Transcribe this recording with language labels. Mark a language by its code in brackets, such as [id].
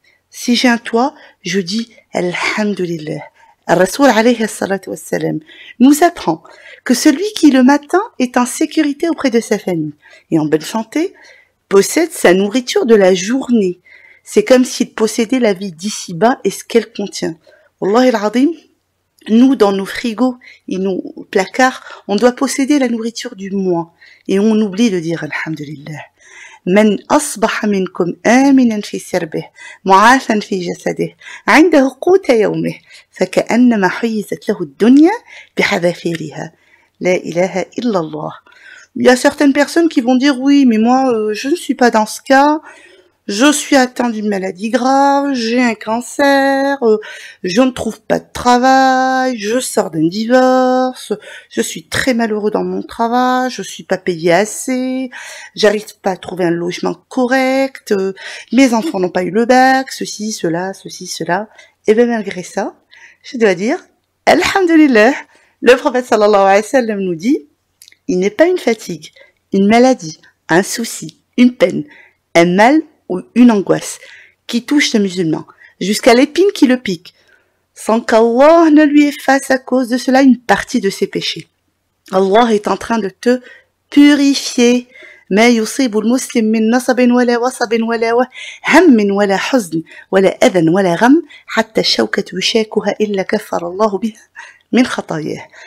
[fr] Si j'ai un toit, je dis Alhamdulillah. Al-Rasoul alayhi salatu wassalam nous apprend que celui qui le matin est en sécurité auprès de sa famille et en bonne santé possède sa nourriture de la journée. C'est comme s'il possédait la vie d'ici-bas et ce qu'elle contient. Wallahi al-Azim, nous dans nos frigos et nos placards, on doit posséder la nourriture du mois et on oublie de dire Alhamdulillah. [ar] من أصبح منكم آمنا في سربه معافا في جسده عنده قوت يومه فكأنما حيزت له الدنيا بحذافيرها لا إله إلا الله. [fr] Il y a certaines personnes qui vont dire oui, mais moi je ne suis pas dans ce cas. Je suis atteint d'une maladie grave, j'ai un cancer, je ne trouve pas de travail, je sors d'un divorce, je suis très malheureux dans mon travail, je suis pas payé assez, j'arrive pas à trouver un logement correct, mes enfants n'ont pas eu le bac, ceci, cela. Et bien malgré ça, je dois dire, Alhamdulillah, le prophète sallallahu alayhi wa sallam nous dit, il n'est pas une fatigue, une maladie, un souci, une peine, un mal ou une angoisse qui touche le musulman, jusqu'à l'épine qui le pique, sans qu'Allah ne lui efface à cause de cela une partie de ses péchés. Allah est en train de te purifier. [ar] ما يصيب المسلم من نصب ولا وصب ولا هم ولا حزن ولا أذى ولا غم حتى الشوكة يشاكها إلا كفر الله بها من خطاياه.